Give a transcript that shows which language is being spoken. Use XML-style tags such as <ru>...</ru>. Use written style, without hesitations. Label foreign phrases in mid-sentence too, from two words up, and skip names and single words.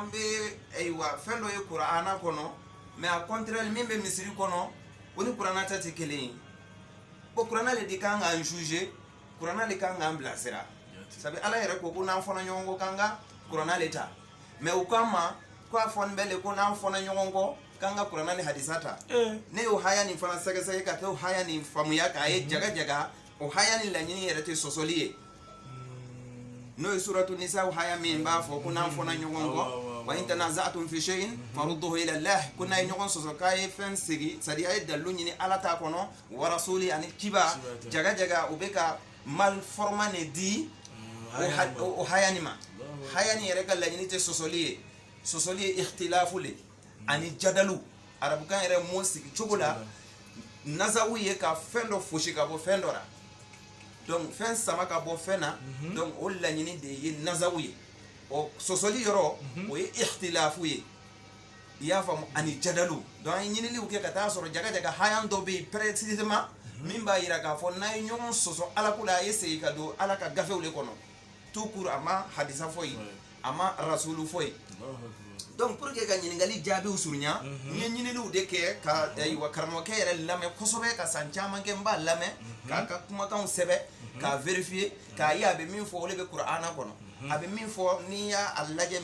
<bm>an bɛ ayiwa fɛn dɔ ye kuranna kɔnɔ</bm> <fr>mais a contraire</fr> <bm>min bɛ misiri kɔnɔ o ni kuranna ta tɛ kelen ye ko kuranna le de kan k'an juger kuranna le kan k'an bilasira sabu ala yɛrɛ ko n'an fɔna ɲɔgɔn kɔ k'an ka kuranna le ta mais o kama ko a fɔni bɛ le ko n'an fɔna ɲɔgɔn kɔ k'an ka kuranna ni hadisa ta ne y'o haya nin fana sɛgɛsɛgɛ ka kɛ o haya nin faamuya k'a ye jaga o haya ni laɲini yɛrɛ tɛ sɔsɔli ye n'o ye suratu nisa haya min b'a fɔ ko n'an fɔna ɲɔgɔn kɔ</bm> <ar>وإن تنازعتم في شيء فردوه إلى الله</ar> <bm>ko n'a ye ɲɔgɔn sɔsɔ k'a ye fɛn segi</bm> <fr>c'est à dire</fr> <bm>a ye dalilu ɲini ala ta kɔnɔ wa rasuli ani kiba jaga o bɛ ka malformant ne di o haya ni ma haya ni yɛrɛ ka laɲini tɛ sɔsɔli ye ikhtilafu le ani jadalu arabukan yɛrɛ mo sigi cogo la nazawu ye ka fɛn dɔ fosi ka bɔ fɛn dɔ la donc fɛn sama ka bɔ fɛn na donc o laɲini de ye nazawu ye o sɔsɔli yɔrɔ o ye ikhtilafu ye i y'a faamu ani jadalu donc an ye ɲiniliw kɛ ka taa sɔrɔ jaga hayan dɔ bɛ yen précisément min b'a yira k'a fɔ n'a ye ɲɔgɔn sɔsɔ ala ko la a ye segin ka don ala ka gafew le kɔnɔ</bm> <fr>tout court</fr> <bm>a ma hadisa foyi a ma rasulu foyi</bm> <fr>donc pour que</fr> <bm>ka ɲininkali jaabiw surunya n ye ɲiniliw de kɛ ka ayiwa karamɔgɔkɛ yɛrɛ lamɛn kosɛbɛ ka san caman kɛ n b'a lamɛn k'a ka kumakanw sɛbɛ k'a vérifier k'a ye a bɛ min fɔ o de bɛ kuranna kɔnɔ a bɛ min fɔ ni y'a lajɛ n</bm>